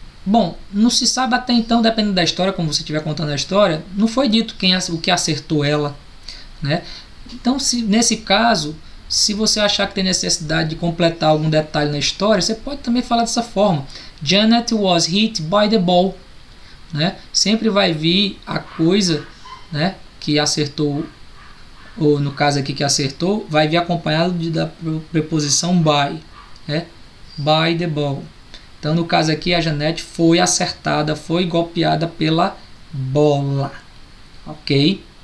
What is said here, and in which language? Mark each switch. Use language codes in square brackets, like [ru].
[pt] Bom, não se sabe até então, dependendo da história, como você estiver contando a história, não foi dito o que acertou ela, né? Então, nesse caso, se você achar que tem necessidade de completar algum detalhe na história, você pode também falar dessa forma. [en] Janet was hit by the ball, né? [pt] Sempre vai vir a coisa, né, que acertou, ou no caso aqui que acertou, vai vir acompanhado da preposição by, né? [en] By the ball. [pt] Então, no caso aqui, a Janete foi acertada, foi golpeada pela bola. Ok?